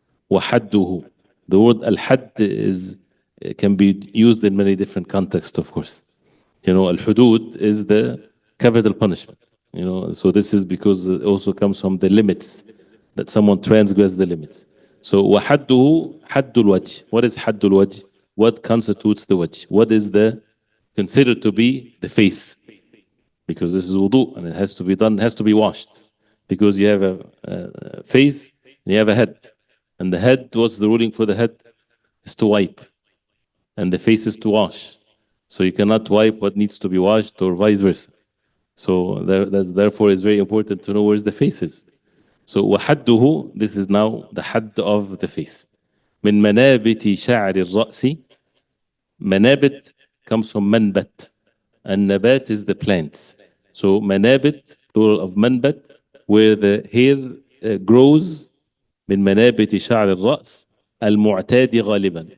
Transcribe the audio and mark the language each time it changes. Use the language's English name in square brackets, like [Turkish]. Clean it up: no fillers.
[Arabic] وحده. [English] The word al-hadd can be used in many different contexts, of course. Al-hudud is the capital punishment. So this is because it also comes from the limits, that someone transgressed the limits. [Arabic] So وحده حد الوجه. [English] What is [Arabic] حد الوجه? [English] What constitutes the wajh? What is considered to be the face? Because this is wudu, and it has to be done, it has to be washed. Because you have a face and you have a head. And the head, what's the ruling for the head? Is to wipe. And the face is to wash. So you cannot wipe what needs to be washed, or vice versa. So therefore it's very important to know where the face is. So وحده, this is now the hadd of the face. [Arabic] من منابت شعر الرأس. [English] Manabit comes from manbat, and nabat is the plants. So manabit, plural of manbat, where the hair grows. [Arabic] من منابت شعر الرأس المعتاد غالبا.